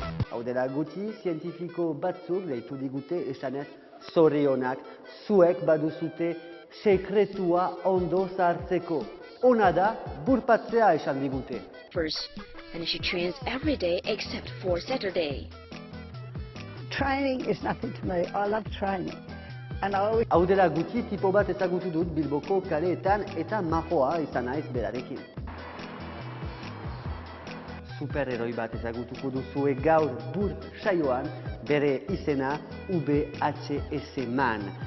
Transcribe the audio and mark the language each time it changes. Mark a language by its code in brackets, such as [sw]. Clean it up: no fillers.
[eu] Hau dela gutxi, zientifiko batzuk deitu digute esanez zorionak, zuek baduzute sekretua ondo sartzeko. Ona da burpatzea esan digute. [en] First, and she trains every day except for Saturday. Training is nothing to me. I love training. And I always... [eu] Hau dela gutxi tipo bat ezagutu dut Bilboko kaleetan eta majoa izan naiz berarekin. Superheroi bat ezagutuko duzue gaur Burp saioan, bere izena VHS Man.